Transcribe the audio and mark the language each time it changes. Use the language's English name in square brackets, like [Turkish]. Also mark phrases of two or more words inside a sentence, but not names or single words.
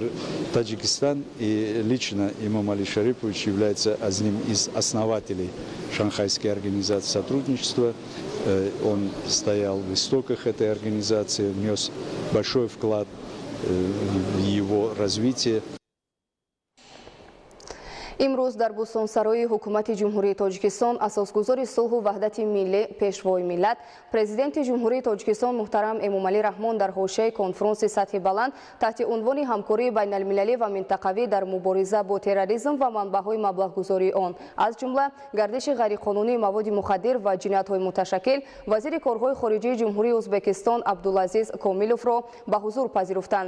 [Russian] Таджикистан и лично имам Али Шарипович является одним из основателей Шанхайской организации сотрудничества. Он стоял в истоках этой организации, внес большой вклад в его развитие. [Tajik] имрӯз дар бӯстонсарои ҳукумати ҷумҳурии тоҷикистон асосгузори сулҳу ваҳдати миллӣ пешвои миллат президенти ҷумҳурии тоҷикистон муҳтарам эмомалӣ раҳмон дар ҳошияи конфронси сатҳи баланд таҳти унвони ҳамкории байналмилалӣ ва минтақавӣ дар мубориза бо терроризм ва манбаъҳои маблағгузории он аз ҷумла гардиши ғайриқонунии маводи мухаддир ва ҷиноятҳои муташаккил вазири корҳои хориҷии ҷумҳурии ӯзбекистон Абдулазиз Комиловро ба ҳузур пазируфтанд.